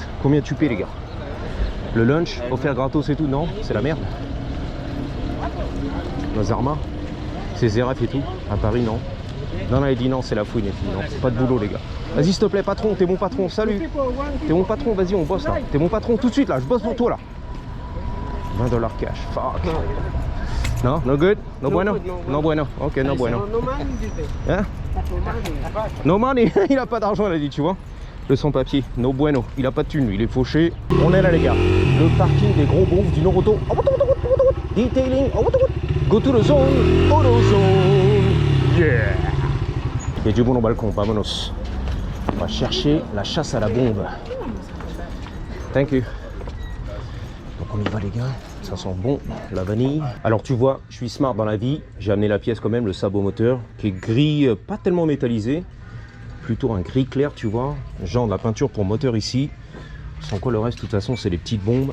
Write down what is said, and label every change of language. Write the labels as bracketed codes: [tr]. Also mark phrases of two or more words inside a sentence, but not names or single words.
[fr] Combien tu paies, les gars? Le lunch, offert gratos et tout? Non, c'est la merde. Nos Arma, c'est Zeref et tout. À Paris, non. Non, il dit non, c'est la fouine et tout. Non, c'est pas de boulot, les gars. Vas-y, s'il te plaît, patron, t'es mon patron, salut. T'es mon patron, vas-y, on bosse là. T'es mon patron tout de suite là, je bosse pour toi là. [en] 20$ cash, fuck. Non, no good? [es] No bueno? No bueno, ok, no bueno. [fr] Hein? [en] No money, [fr] il a pas d'argent, il a dit, tu vois. Le sans-papier, [es] no bueno, [fr] il a pas de thune, lui, il est fauché. On est là, les gars. Le parking des gros beaufs du Noroto. [en] Detailing, go to the zone, AutoZone. Yeah. [fr] Il y a du bon au balcon, vamonos. On va chercher la chasse à la bombe. [en] Thank you. [fr] Donc on y va, les gars. Ça sent bon, la vanille. Alors tu vois, je suis smart dans la vie. J'ai amené la pièce quand même, le sabot moteur, qui est gris, pas tellement métallisé. Plutôt un gris clair, tu vois. Genre de la peinture pour moteur ici. Sans quoi le reste, de toute façon, c'est les petites bombes.